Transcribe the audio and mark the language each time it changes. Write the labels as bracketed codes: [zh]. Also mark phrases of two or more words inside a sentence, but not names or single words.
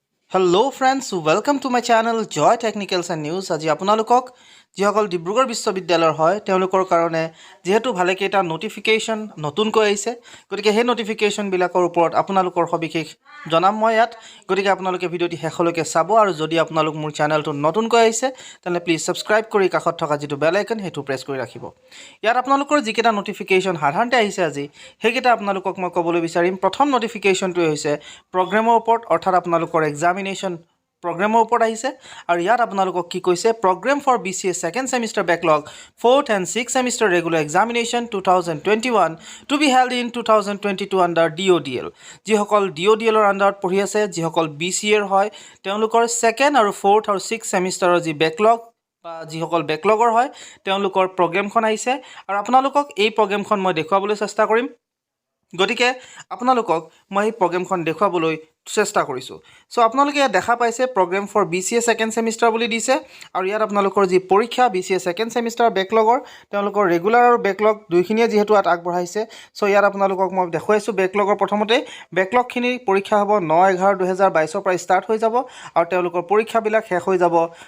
[en] Hello friends, welcome to my channel Joy Technicals and News. [as] আজি আপোনালোকক যিসকল ডিব্ৰুগড় বিশ্ববিদ্যালয়ৰ হয় তেওঁলোকৰ কাৰণে যেহেতু ভালে কেইটা নোটিফিকেশন নতুনকৈ আহিছে গতিকে সেই নোটিফিকেশন বিলাকৰ ওপৰত আপোনালোকৰ সবিশেষ জনাম মই ইয়াত গতিকে আপোনালোকে ভিডিওটি শেষলৈকে চাব আৰু যদি আপোনালোক মোৰ চেনেলটো নতুনকৈ আহিছে তেনে [en] please subscribe [as] কৰি কাষত থকা যেটো [en] bell icon [as] হেতু প্ৰেছ কৰি ৰাখিব ইয়াত আপোনালোকৰ যিকেইটা নোটিফিকেশন সাধাৰণতে আহিছে আজি সেইকেইটা আপোনালোকক মই ক'বলৈ বিচাৰিম প্ৰথম নোটিফিকেশনটো হৈছে প্ৰগ্ৰামৰ ওপৰত অৰ্থাৎ আপোনালোকৰ এক্সামিনেশন [en] Program report [as] আহিছে আৰু ইয়াত আপোনালোকক কি কৈছে [en] program for BCA second semester backlog 4th and 6th semester regular examination 2021 to be held in 2022 under DODL [as] যিসকল DODL ৰ আন্ডাৰত পঢ়ি আছে যিসকল BCA ৰ হয় তেওঁলোকৰ second আৰু 4th আৰু 6th semester ৰ যি backlog বা যিসকল backlogৰ হয় তেওঁলোকৰ প্ৰগ্ৰামখন আহিছে আৰু আপোনালোকক এই প্ৰগ্ৰামখন মই দেখুৱাবলৈ চেষ্টা কৰিম গতিকে আপোনালোকক মই এই প্ৰগ্ৰামখন দেখুৱাবলৈ চেষ্টা কৰিছো সো আপোনালোকে দেখা পাইছে [en] program for BCA second semester [as] বুলি দিছে আৰু ইয়াত আপোনালোকৰ যি পৰীক্ষা [en] BCA second semester [as] বেকলগৰ তেওঁলোকৰ ৰেগুলাৰ আৰু বেকলগ দুইখিনিয়ে যেহেতু আত আগবঢ়াইছে সো ইয়াত আপোনালোকক মই দেখুৱাইছো বেকলগৰ প্ৰথমতে বেকলগ খিনি পৰীক্ষা হ'ব 9/11/2022 ৰ পৰা ষ্টাৰ্ট হৈ যাব আৰু তেওঁলোকৰ পৰীক্ষা বিলাক শেষ হৈ যাব